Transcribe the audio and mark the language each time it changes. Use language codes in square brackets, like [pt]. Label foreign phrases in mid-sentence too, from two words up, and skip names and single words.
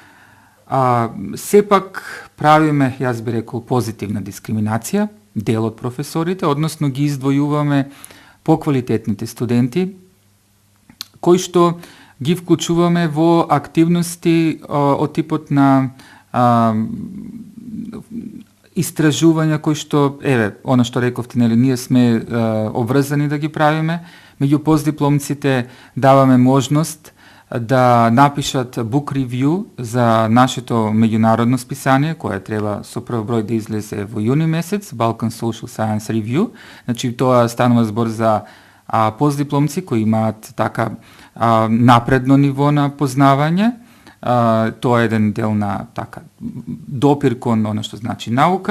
[mk] Сепак правиме, јас би рекол, позитивна дискриминација, дел од професорите, односно ги издвојуваме поквалитетните студенти, кои што ги вклучуваме во активности од типот на истражувања кои што, она што рековте, нели, ние сме обврзани да ги правиме, меѓу постдипломците даваме можност да напишат [en] book review [mk] за нашето меѓународно списание, кое треба со прв број да излезе во јуни месец, Balkan Social Science Review. Значи, тоа станува збор за постдипломци кои имаат така напредно ниво на познавање. Тоа е еден дел на така допир кон она што значи наука.